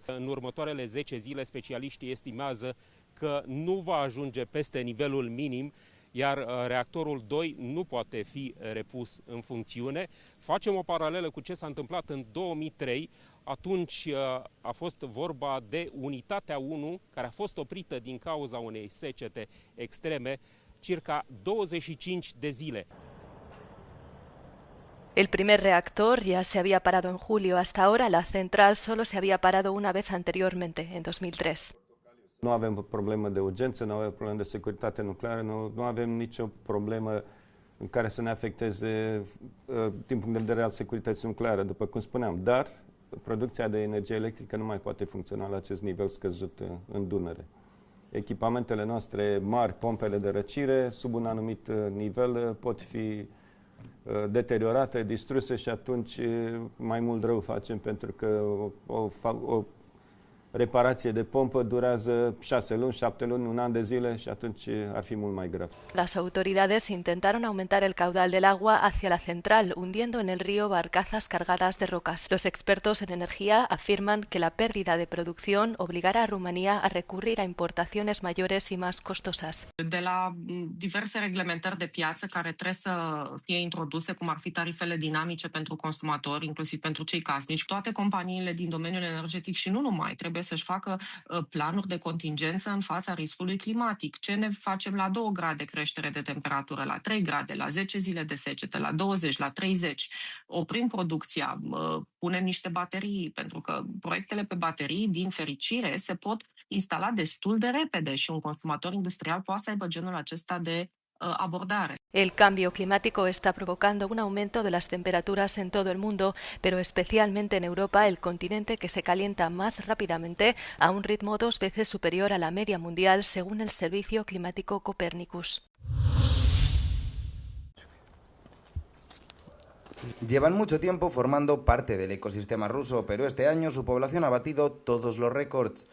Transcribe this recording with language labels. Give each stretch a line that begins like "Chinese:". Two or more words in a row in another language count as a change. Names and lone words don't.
Romanian: În următoarele 10 zile, specialiștii estimează că nu va ajunge peste nivelul minim, iar reactorul 2 nu poate fi repus în funcțiune. Facem o paralelă cu ce s-a întâmplat în 2003, atunci a fost vorba de unitatea 1, care a fost oprită din cauza unei secete extreme, circa 25 de zile.
Spanish: El primer reactor ya se había parado en julio. Hasta ahora la central solo se había parado una vez anteriormente, en 2003.
Romanian: Nu avem problemă de urgență, nu avem problemă de securitate nucleară, nu avem nicio problemă în care să ne afecteze din punct de vedere al securității nucleare, după cum spuneam. Dar producția de energie electrică nu mai poate funcționa la acest nivel scăzut în Dunăre. Echipamentele noastre mari, pompele de răcire, sub un anumit nivel pot fi deteriorate, distruse și atunci mai mult rău facem, pentru că o reparație de pompă durează 6 luni, 7 luni, un an de zile și atunci ar fi mult mai grav.
Spanish: Las autoridades intentaron aumentar el caudal del agua hacia la central, hundiendo en el río barcazas cargadas de rocas. Los expertos en energía afirman que la pérdida de producción obligará a Rumanía a recurrir a importaciones mayores y más costosas.
Romanian: De la diverse reglementări de piață care trebuie să fie introduse, cum ar fi tarifele dinamice pentru consumatori, inclusiv pentru cei casnici, toate companiile din domeniul energetic și nu numai trebuie trebuie să-și facă planuri de contingență în fața riscului climatic. Ce ne facem la 2 grade creștere de temperatură, la 3 grade, la 10 zile de secetă, la 20, la 30? Oprim producția, punem niște baterii, pentru că proiectele pe baterii, din fericire, se pot instala destul de repede și un consumator industrial poate să aibă genul acesta de abordare.
Spanish: El cambio climático está provocando un aumento de las temperaturas en todo el mundo, pero especialmente en Europa, el continente que se calienta más rápidamente a un ritmo 2 veces superior a la media mundial, según el Servicio Climático Copernicus. Llevan mucho tiempo formando parte del ecosistema ruso, pero este año su población ha batido todos los récords.